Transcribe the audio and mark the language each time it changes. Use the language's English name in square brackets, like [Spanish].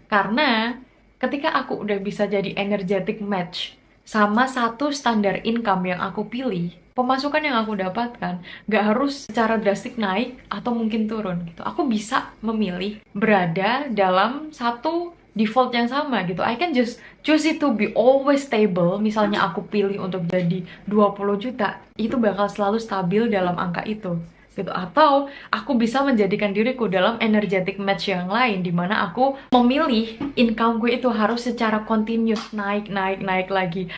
[Indonesian] Karena ketika aku udah bisa jadi energetic match sama satu standar income yang aku pilih, pemasukan yang aku dapatkan gak harus secara drastis naik atau mungkin turun gitu. Aku bisa memilih berada dalam satu default yang sama gitu. [English] I can just choose it to be always stable. [Indonesian] Misalnya aku pilih untuk jadi 20 juta, itu bakal selalu stabil dalam angka itu gitu. Atau aku bisa menjadikan diriku dalam energetic match yang lain di mana aku memilih income gue itu harus secara continuous naik lagi.